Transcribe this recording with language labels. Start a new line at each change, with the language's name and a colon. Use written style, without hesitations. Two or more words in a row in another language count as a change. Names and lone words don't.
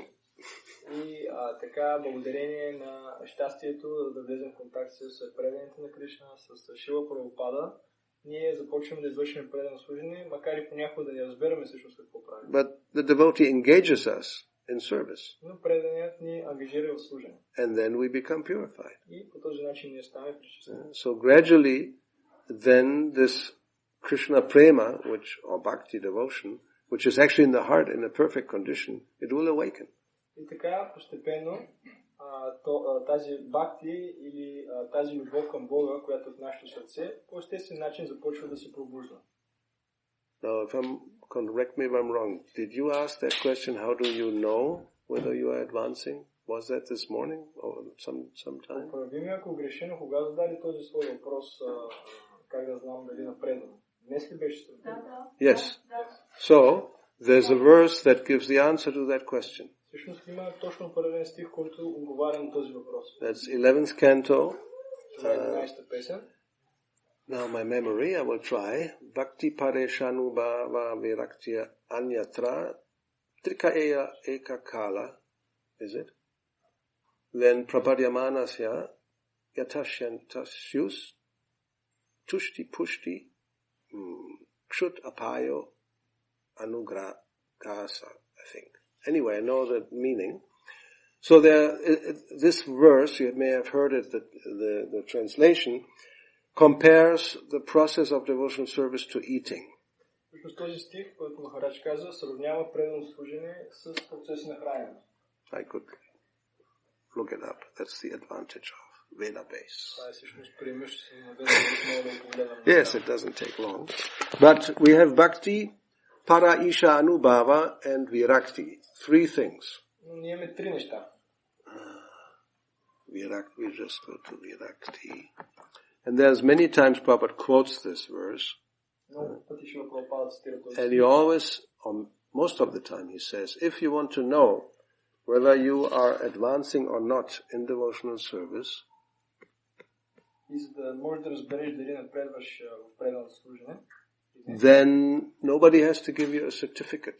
Bulgarian: И така, благодарение на щастието да влезем в контакт с преданите на Кришна, с Шрила Прабхупада, ние започваме да извършим предано служение, макар и понякога да не разберем всъщност какво правим.
English: But the devotee engages us in service.
Bulgarian: Но преданият ни ангажира в служение.
English: And then we become purified.
Bulgarian: И по този начин ние ставаме пречистени.
English: So gradually, then this
Sanskrit: Krishna prema,
English: or bhakti devotion, which is actually in the heart in a perfect condition, it will awaken.
Bulgarian: И така, постепенно, тази бхакти или тази любов към Бога, която е в нашето сърце, по естествен начин започва да се пробужда.
English: Now, correct me if I'm wrong. Did you ask that question? How do you know whether you are advancing? Was that this morning or sometime?
Bulgarian: Прави ми, ако греша, но кога задали този свой въпрос, как да знам дали напредвам? Днес ли беше сред?
English: Yes. So, there's a verse that gives the answer to that question.
Bulgarian: Всъщност има точно паралелен стих, който отговаря на този въпрос.
English: That's 11th canto,
Bulgarian: Това е 11-та песен.
English: Now my memory, I will try.
Sanskrit: Bhakti pareshanubhava viraktya anyatra trika eka kala.
English: Is it? Then
Sanskrit: prapadyamanasya yatashyantasyus tushti pushti kshut apayo anugrahasa,
English: I think. Anyway, I know the meaning. So this verse, you may have heard it, the translation, compares the process of devotional service to eating.
Bulgarian: Този стих, който Махарадж каза, сравнява преданно служение с процеса на хранене.
English: I could look it up. That's the advantage of Veda base. Yes, it doesn't take long. But we have Bhakti,
Sanskrit: Para Isha Anubhava
English: and Virakti. Three things.
Bulgarian: Ние имаме три неща.
English: Virakti, we just go to Virakti. And there's many times Prabhupada quotes this verse. And he always, or most of the time he says, if you want to know whether you are advancing or not in devotional service, then nobody has to give you a certificate.